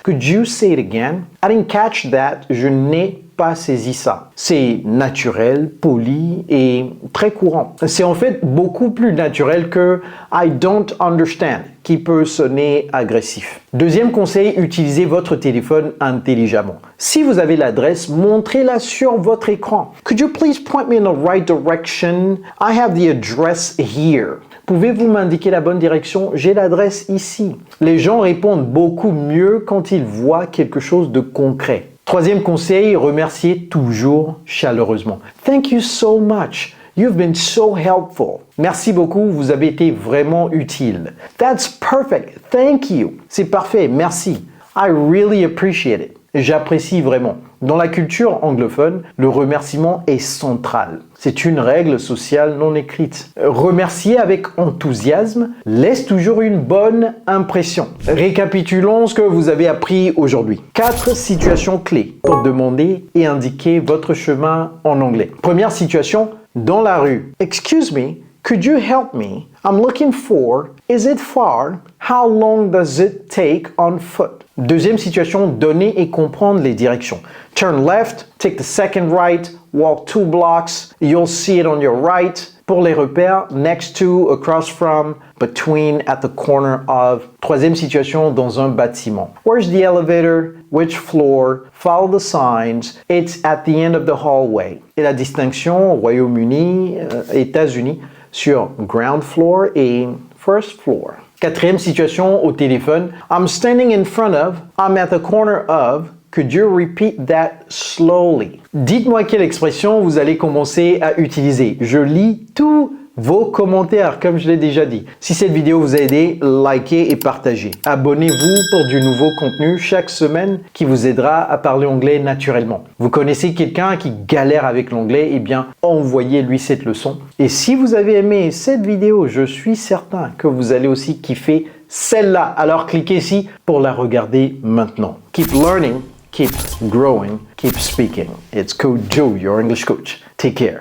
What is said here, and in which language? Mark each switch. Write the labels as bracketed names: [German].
[English] Could you say it again? I didn't catch that. [French] Je n'ai pas saisi ça. » C'est naturel, poli et très courant. C'est en fait beaucoup plus naturel que « [English] I don't understand [French] » qui peut sonner agressif. Deuxième conseil, utilisez votre téléphone intelligemment. Si vous avez l'adresse, montrez-la sur votre écran. [English] Could you please point me in the right direction? I have the address here. [French] Pouvez-vous m'indiquer la bonne direction? J'ai l'adresse ici. Les gens répondent beaucoup mieux quand ils voient quelque chose de concret. Troisième conseil, remerciez toujours chaleureusement. [English] Thank you so much. You've been so helpful. [French] Merci beaucoup, vous avez été vraiment utile. [English] That's perfect. Thank you. [French] C'est parfait, merci. [English] I really appreciate it. [French] J'apprécie vraiment. Dans la culture anglophone, le remerciement est central. C'est une règle sociale non écrite. Remercier avec enthousiasme laisse toujours une bonne impression. Récapitulons ce que vous avez appris aujourd'hui. 4 situations clés pour demander et indiquer votre chemin en anglais. Première situation, dans la rue. [English] Excuse me, could you help me? I'm looking for. Is it far? How long does it take on foot? [French] Deuxième situation, donner et comprendre les directions. [English] Turn left, take the second right, walk 2 blocks, you'll see it on your right. [French] Pour les repères, [English] next to, across from, between, at the corner of. [French] Troisième situation, dans un bâtiment. [English] Where's the elevator? Which floor? Follow the signs. It's at the end of the hallway. [French] Et la distinction au Royaume-Uni, États-Unis, sur ground floor et first floor. Quatrième situation au téléphone. [English] I'm standing in front of, I'm at the corner of. Could you repeat that slowly? [French] Dites-moi quelle expression vous allez commencer à utiliser. Je lis tous vos commentaires, comme je l'ai déjà dit. Si cette vidéo vous a aidé, likez et partagez. Abonnez-vous pour du nouveau contenu chaque semaine qui vous aidera à parler anglais naturellement. Vous connaissez quelqu'un qui galère avec l'anglais? Eh bien, envoyez-lui cette leçon. Et si vous avez aimé cette vidéo, je suis certain que vous allez aussi kiffer celle-là. Alors cliquez ici pour la regarder maintenant. [English] Keep learning, keep growing, keep speaking. It's Coach Joe, your English coach. Take care.